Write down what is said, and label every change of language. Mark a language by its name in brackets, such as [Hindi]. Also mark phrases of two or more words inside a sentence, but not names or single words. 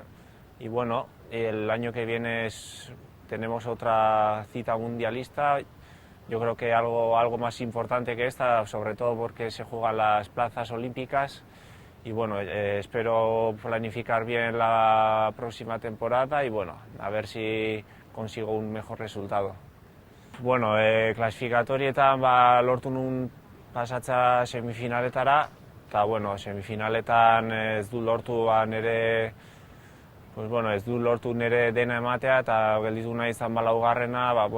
[Spanish] Y bueno, el año que viene tenemos otra cita mundialista. Yo creo que algo más importante que esta, sobre todo porque se juegan las plazas olímpicas. Y bueno, espero planificar bien la próxima temporada y bueno, a ver si consigo un mejor resultado. [Basque] Bueno, klasifikatoietan lortu nun pasatza semifinaletara, eta bueno, semifinaletan ez du lortu nire dena ematea, eta gelditu nahi izan laugarrena,